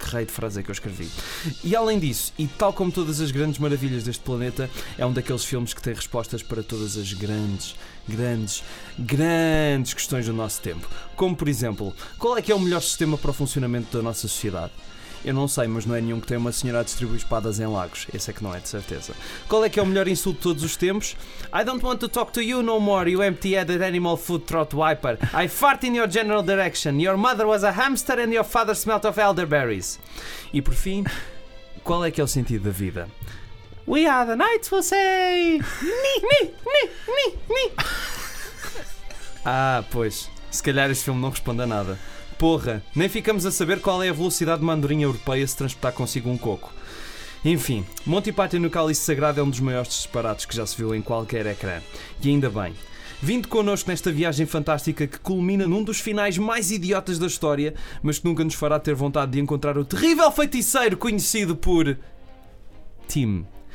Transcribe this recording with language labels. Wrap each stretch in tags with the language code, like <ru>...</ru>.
<pt>Que rei de frase é que eu escrevi. E além disso, e tal como todas as grandes maravilhas deste planeta, é um daqueles filmes que tem respostas para todas as grandes, grandes, grandes questões do nosso tempo. Como, por exemplo, qual é que é o melhor sistema para o funcionamento da nossa sociedade? Eu não sei, mas não é nenhum que tenha uma senhora a distribuir espadas em lagos. Esse é que não é, de certeza. Qual é que é o melhor insulto de todos os tempos?</pt> <en>I don't want to talk to you no more, you empty-headed animal food throat wiper. I fart in your general direction. Your mother was a hamster and your father smelt of elderberries.</en> <pt>E por fim, qual é que é o sentido da vida?</pt> <en>We are the knights, we'll say!</en> <pt>Me! Ah, pois. Se calhar este filme não responde a nada. Porra, nem ficamos a saber qual é a velocidade de uma andorinha europeia se transportar consigo um coco. Enfim, Monty Python no Cálice Sagrado é um dos maiores disparates que já se viu em qualquer ecrã. E ainda bem. Vindo connosco nesta viagem fantástica que culmina num dos finais mais idiotas da história, mas que nunca nos fará ter vontade de encontrar o terrível feiticeiro conhecido por... Tim.</pt>